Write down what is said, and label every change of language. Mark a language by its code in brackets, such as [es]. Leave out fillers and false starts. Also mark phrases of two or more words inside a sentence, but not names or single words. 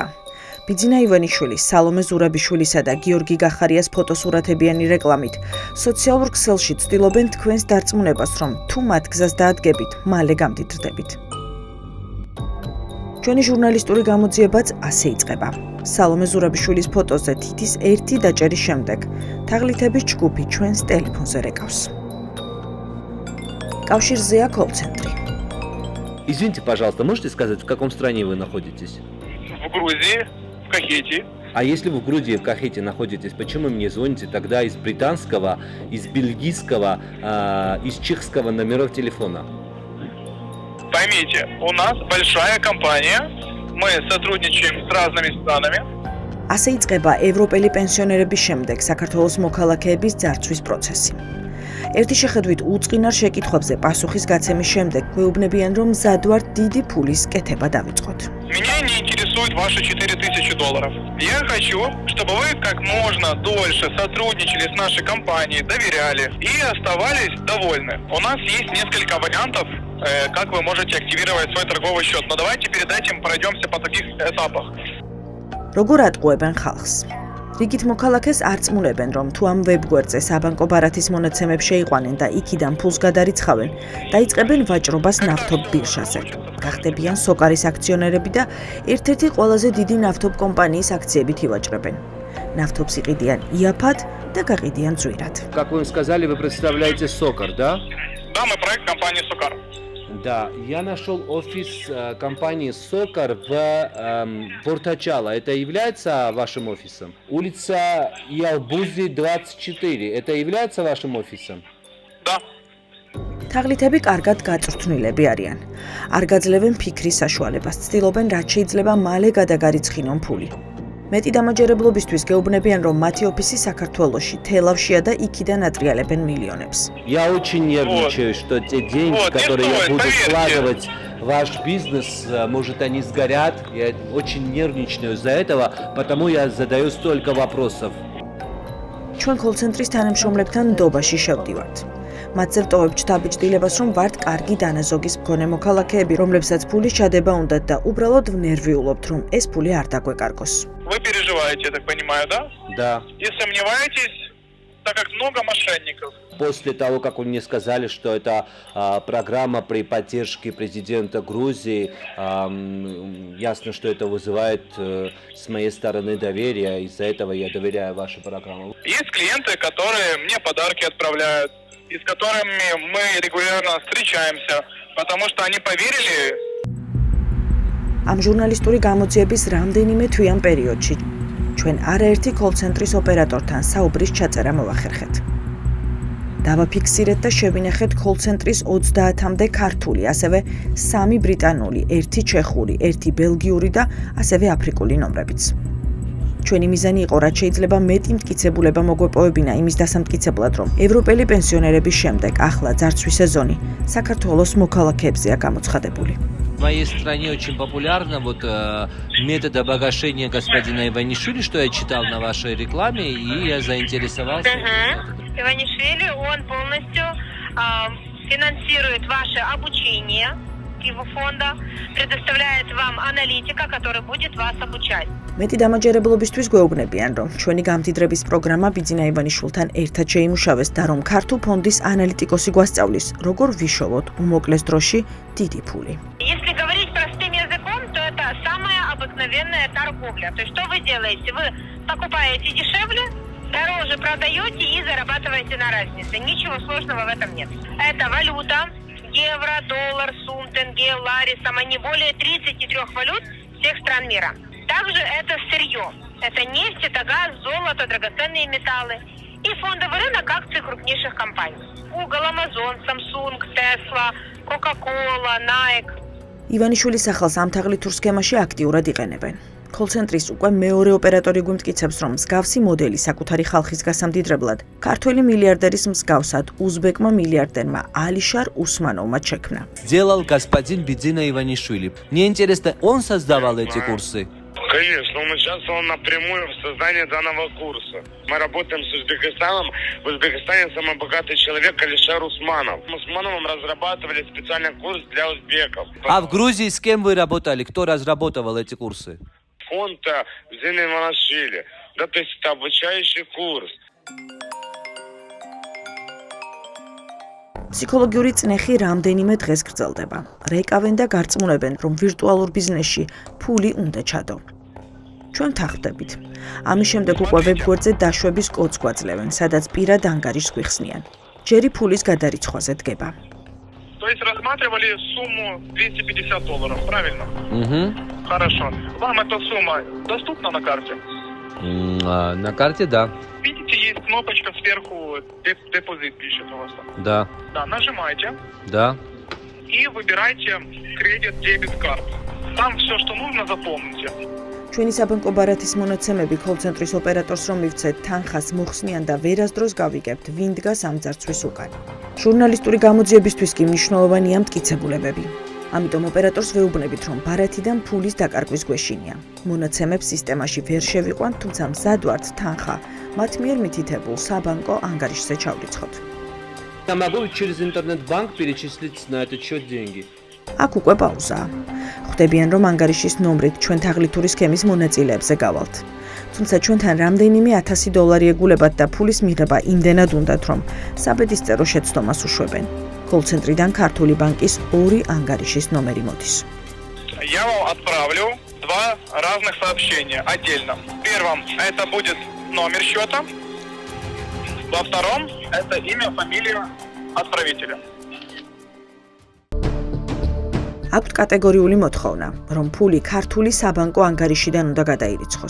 [ka] ბიძინა ივანიშვილის, სალომე ზურაბიშვილისა და გიორგი გახარიას ფოტოსურათებიანი რეკლამით სოციალურ ქსელში ცდილობენ თქვენს დარწმუნებას, რომ თუ მათ გზას დაადგებით, მალე გამდიდრდებით. ჩვენი ჟურნალისტური გამოძიებაც ასე იწყება. სალომე ზურაბიშვილის ფოტოზე თითის ერთი დაჭერის შემდეგ თაღლითების ჯგუფი ჩვენს ტელეფონზე რეკავს. კავშირზეა კოლ-ცენტრი. [ru] Извините, пожалуйста, можете сказать, в каком стране вы находитесь? В Грузии, в Кахете. А если вы в Грузии, в Кахете находитесь, почему мне звоните тогда из британского, из бельгийского, из чешского номеров телефона? Поймите, у нас большая компания, мы сотрудничаем с разными странами. [ka] ასე იწყება ევროპელი პენსიონერების შემდეგ საქართველოს მოქალაქეების ძარცვის პროცესი. ერთი შეხედვით უწყინარ შეკითხვებზე პასუხის გაცემის შემდეგ გვეუბნებიან, რომ მზად ვართ დიდი ფულის კეთება დავიწყოთ. [ru] Меня не интересуют ваши $4000. Я хочу, чтобы вы как можно дольше сотрудничали с нашей компанией, доверяли и оставались довольны. У нас есть несколько вариантов, как вы можете активировать свой торговый счет. Но давайте перед этим пройдемся по таких этапах. [ka] როგორ ატყუებენ ხალხს? რიგით მოქალაქეს არწმუნებენ, რომ თუ ამ ვებგვერდზე საბანკო ბარათის მონაცემებს შეიყვანენ და იქიდან ფულს გადარიცხავენ, დაიწყებენ ვაჭრობას ნავთობ ბირჟაზე. გახდებიან სოკარის აქციონერები და ერთ-ერთი ყველაზე დიდი ნავთობ კომპანიის აქციებით ივაჭრებენ. ნავთობს იყიდიან იაფად და გაყიდიან ძვირად. [ru] Как вы им сказали, вы представляете Сокар, да? Да, мы проект компании «Сокар». Да, я нашел офис компании Сокар в Портачало. Это является вашим офисом? Улица Ялбузи, 24. Это является вашим офисом? Да. [ka] თაღლითები კარგად გაწვრთნილები არიან. არ გაძლევენ ფიქრის საშუალებას, ცდილობენ რაც შეიძლება მალე გადაგარიცხინონ ფული. მეტი დამაჯერებლობისთვის გეუბნებიან, რომ მათი ოფისი საქართველოში, თელავშია და იქიდან ატრიალებენ მილიონებს. [ru] Я очень нервничаю, что те деньги, которые я буду вкладывать в ваш бизнес, может, они сгорят. Я очень нервничаю из-за этого, потому я задаю столько вопросов. [ka] ჩვენ კოლ-ცენტრის თანამშრომლებთან ნდობაში შევდივართ. მათზე ვტოვებთ შთაბეჭდილებას, რომ ვართ კარგი დანაზოგის მქონე მოქალაქეები, რომლებსაც ფულის ჩადება უნდათ და უბრალოდ ვნერვიულობთ, რომ ეს ფული არ დაგვეკარგოს. [ru] Вы переживаете, я так понимаю, да? Да. И сомневаетесь, так как много мошенников. После того, как вы мне сказали, что это программа при поддержке президента Грузии, ясно, что это вызывает с моей стороны доверие, из-за этого я доверяю вашей программе. Есть клиенты, которые мне подарки отправляют, и с которыми мы регулярно встречаемся, потому что они поверили. [ka] ამ ჟურნალისტური გამოძიების რამდენიმე თვიან პერიოდში ჩვენ არაერთი კოლ-ცენტრის ოპერატორთან საუბრის ჩაწერა მოვახერხეთ. დავაფიქსირეთ და შევინახეთ კოლ-ცენტრის 30-მდე ქართული, ასევე 3 ბრიტანული, 1 ჩეხური, 1 ბელგიური და ასევე აფრიკული ნომრებიც. ჩვენი მიზანი იყო, რაც შეიძლება მეტი მტკიცებულება მოგვეპოვებინა იმის დასამტკიცებლად, რომ ევროპელი პენსიონერების შემდეგ ახლა ძარცვის სეზონი საქართველოს მოქალაქეებზეა გამოცხადებული. [ru] В моей стране очень популярно метод обогащения господина Иванишвили, что я читал на вашей рекламе, и я заинтересовался. Иванишвили, он полностью финансирует ваше обучение его фонда, предоставляет вам аналитика, который будет вас обучать. [ka] მეტი დამაჯერებლობისთვის გვეუბნებიან, რომ ჩვენი გამდიდრების პროგრამა ბიძინა ივანიშვილთან ერთად შეიმუშავეს და რომ ქართულ ფონდის ანალიტიკოსი გვასწავლის, როგორ ვიშოვოთ უმოკლეს დროში დიდი ფული. [ru] Если говорить простым языком, то это самая обыкновенная торговля. То есть что вы делаете? Вы покупаете дешевле, дороже продаете и зарабатываете на разнице. Ничего сложного в этом нет. Это валюта, евро, доллар, сум, тенге, лари, не более 33 валют всех стран мира. Также это сырье. Это нефть, это газ, золото, драгоценные металлы. И фондовый рынок акций крупнейших компаний. Google, Amazon, Samsung, Tesla, Coca-Cola, Nike. [ka] ივანიშვილის სახელს ამ თაღლითურ სქემაში აქტიურად იყენებენ. კოლცენტრის უკვე მეორე ოპერატორი გვიმტკიცებს, რომ მსგავსი მოდელი საკუთარი ხალხის გასამდიდრებლად ქართველი მილიარდერის მსგავსად უზბეკმა მილიარდერმა ალიშარ უსმანოვმა შექმნა. [ru] Делал господин Бедзина Иванишвили. Мне интересно, он создавал эти курсы? Конечно, он участвовал напрямую в создании данного курса. Мы работаем с Узбекистаном. В Узбекистане самый богатый человек Алишер Усманов. Мы с Усмановым разрабатывали специальный курс для узбеков. А в Грузии с кем вы работали? Кто разрабатывал эти курсы? Фонд Бедзина Иванишвили. Да, то есть это обучающий курс. [ka] ფსიქოლოგიური წნეხი რამდენიმე დღეს გრძელდება. რეკავენ და გარწმუნებენ, რომ ვირტუალურ ბიზნესში ფული უნდა ჩადო. ჩვენ თანხმდებით. ამის შემდეგ უკვე ვებგვერდზე დაშვების კოდს გვაძლევენ, სადაც პირად ანგარიშს გვიხსნიან. ჯერი ფულის გადარიცხვაზე დგება. [ru] То есть рассматривали сумму $250, правильно? Угу. Хорошо. Вам эта сумма доступна на карте? На карте, да. Видите, есть кнопочка сверху, депозит пишет у вас. Да. Да, нажимайте Да. и выбирайте кредит, дебет, карт. Там все, что нужно, заполните. [ka] ჩვენი საბანკო ბარათის მონაცემები კოლცენტრის ოპერატორს რომ მივცეთ თანხას მოხსნიან და ვერასდროს გავიგებთ, ვინ დგას ამ ძარცვის უკან. ჟურნალისტური გამოძიებისთვის კი მნიშვნელოვანია მტკიცებულებები. ამიტომ ოპერატორს ვეუბნებით, რომ ბარათიდან ფულის დაკარგვის გვეშინია. მონაცემებს სისტემაში ვერ შევიყვანთ, თუმცა მზად ვართ თანხა მათ მიერ მითითებულ საბანკო ანგარიშზე ჩავრიცხოთ. [ru] Я могу через интернет-банк перечислить на этот счет деньги. [ka] აქ უკვე პაუზაა. ხვდებიან, რომ ანგარიშის ნომრით ჩვენ თაღლითური სქემის მონაწილეებზე გავალთ. თუმცა ჩვენთან რამდენიმე $1000 ეგულებათ და ფულის მიღება იმდენად უნდათ, რომ საბედისწერო შეცდომას უშვებენ. კოლცენტრიდან ქართული ბანკის 2 ანგარიშის ნომერი მოდის. [ru] Я вам отправлю 2 разных сообщения отдельно. В первом это будет номер счета. Во втором это имя, фамилия отправителя. [ka] აქვთ კატეგორიული მოთხოვნა, რომ ფული ქართული საბანკო ანგარიშიდან უნდა გადაირიცხოს.